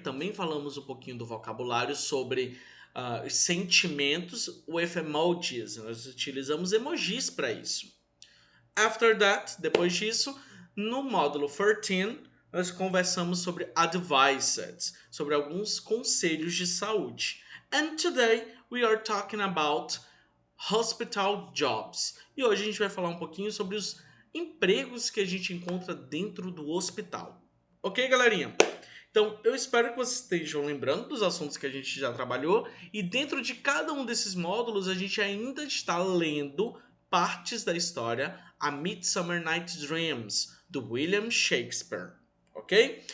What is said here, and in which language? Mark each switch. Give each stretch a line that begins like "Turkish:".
Portuguese: Também falamos um pouquinho do vocabulário sobre sentimentos
English: with emojis.
Portuguese: Nós utilizamos emojis para isso.
English: After that,
Portuguese: depois disso, no módulo 14, nós conversamos sobre advices, sobre alguns conselhos de saúde.
English: And today we are talking about hospital jobs.
Portuguese: E hoje a gente vai falar um pouquinho sobre os empregos que a gente encontra dentro do hospital. Ok, galerinha? Então, eu espero que vocês estejam lembrando dos assuntos que a gente já trabalhou e dentro de cada um desses módulos a gente ainda está lendo partes da história A Midsummer Night's Dreams, do William Shakespeare, ok?